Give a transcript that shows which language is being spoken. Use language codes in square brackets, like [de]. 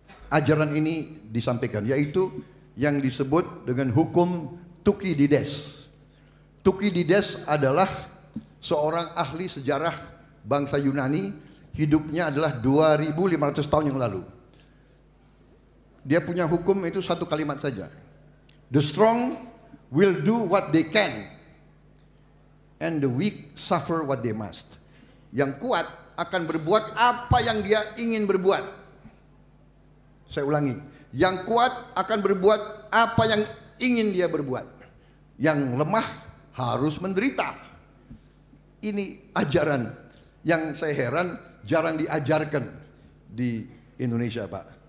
[id] Ajaran ini disampaikan, yaitu yang disebut dengan hukum Thukydides. Thukydides adalah seorang ahli sejarah bangsa Yunani, hidupnya adalah 2500 tahun yang lalu. Dia punya hukum itu satu kalimat saja. [en] The strong will do what they can, and the weak suffer what they must. [id] Yang kuat akan berbuat apa yang dia ingin berbuat. Saya ulangi, yang kuat akan berbuat apa yang ingin dia berbuat. Yang lemah harus menderita. Ini ajaran yang saya heran jarang diajarkan di Indonesia, Pak.